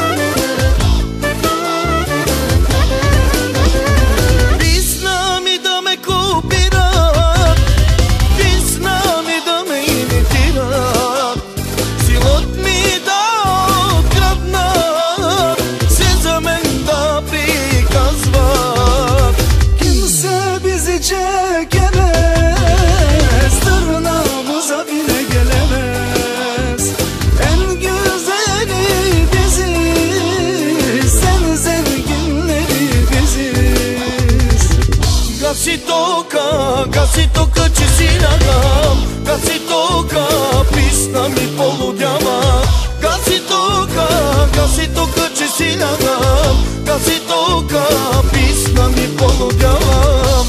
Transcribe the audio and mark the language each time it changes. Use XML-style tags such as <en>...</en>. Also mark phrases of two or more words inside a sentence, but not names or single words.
<bg>Писна ми да ме копират, писна ми да ме имитират, силът ми да откраднат, се за мен да приказват.</bg> <tr>Kimse bizi çekemez, tırnağımıza bile gelemez. En güzeli biziz, sen zenginleri biziz.</tr> <bg>Гаси тока, че си лягам. Гаси тока, писна ми полудява. Гаси тока, че си лягам. Гаси тока, писна ми полудявам.</bg>